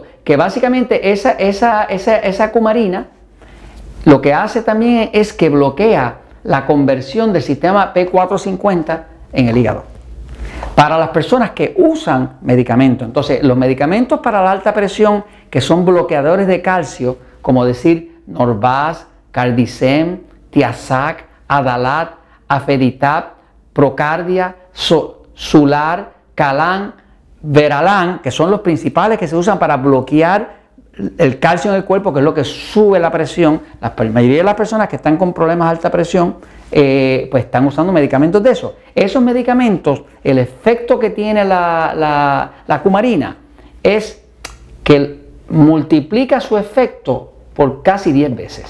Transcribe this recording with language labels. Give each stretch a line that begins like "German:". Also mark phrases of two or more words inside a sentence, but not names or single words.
Spanish: Que básicamente esa cumarina lo que hace también es que bloquea la conversión del sistema P450 en el hígado. Para las personas que usan medicamentos, entonces los medicamentos para la alta presión que son bloqueadores de calcio, como decir Norvasc, Cardicem, Tiazac, Adalat, Afeditab, Procardia, Sular, Calan, Veralan, que son los principales que se usan para bloquear el calcio en el cuerpo, que es lo que sube la presión. La mayoría de las personas que están con problemas de alta presión pues están usando medicamentos de esos. Esos medicamentos, el efecto que tiene la cumarina es que multiplica su efecto por casi 10 veces.